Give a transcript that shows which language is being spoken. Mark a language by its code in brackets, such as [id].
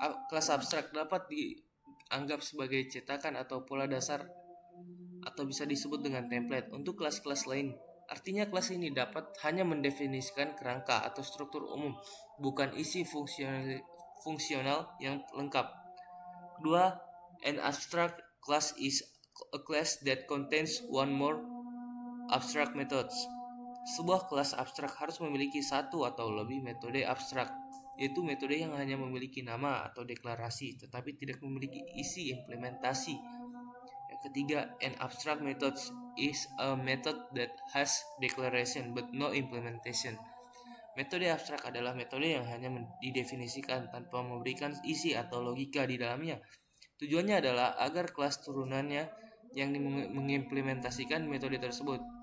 [id] Kelas abstrak dapat dianggap sebagai cetakan atau pola dasar atau bisa disebut dengan template untuk kelas-kelas lain. Artinya kelas ini dapat hanya mendefinisikan kerangka atau struktur umum, bukan isi fungsional yang lengkap. Kedua, [en] an abstract class is a class that contains one more abstract methods. [id] Sebuah kelas abstrak harus memiliki satu atau lebih metode abstrak, yaitu metode yang hanya memiliki nama atau deklarasi, tetapi tidak memiliki isi implementasi. Yang ketiga, [en] an abstract method is a method that has declaration but no implementation. [id] Metode abstrak adalah metode yang hanya didefinisikan tanpa memberikan isi atau logika di dalamnya. Tujuannya adalah agar kelas turunannya yang mengimplementasikan metode tersebut.